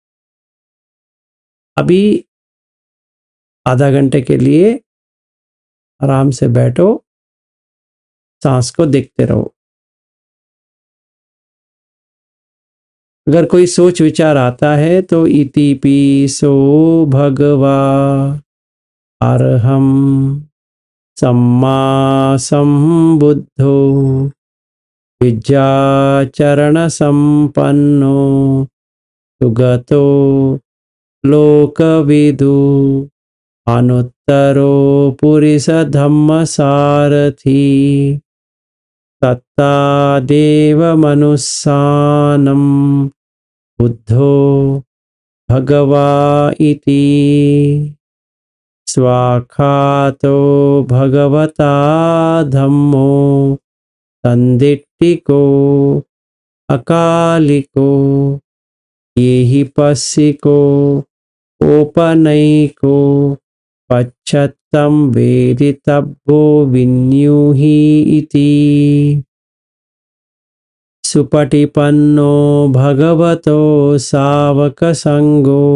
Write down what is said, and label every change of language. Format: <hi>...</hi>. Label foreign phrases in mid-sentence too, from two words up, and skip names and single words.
<hi>अभी आधा घंटे के लिए आराम से बैठो, सांस को देखते रहो। अगर कोई सोच विचार आता है तो</hi> <pi>इति पिसो भगवा अरहम सम्मा संबुद्धो विद्याचरण संपन्नो सुगतो लोकविदु अनुत्तरो पुरिस धम्म सारथी तत्ता देव मनुस्सानम बुद्धो भगवा इति स्वाखातो भगवता धम्मो संदिट्टिको अकालिको ये ही पस्सिको ओपनैको पश्चत्तं वेदितव्यो विन्यूहि इति सुपटिपन्नो भगवतो सावकसंगो</pi>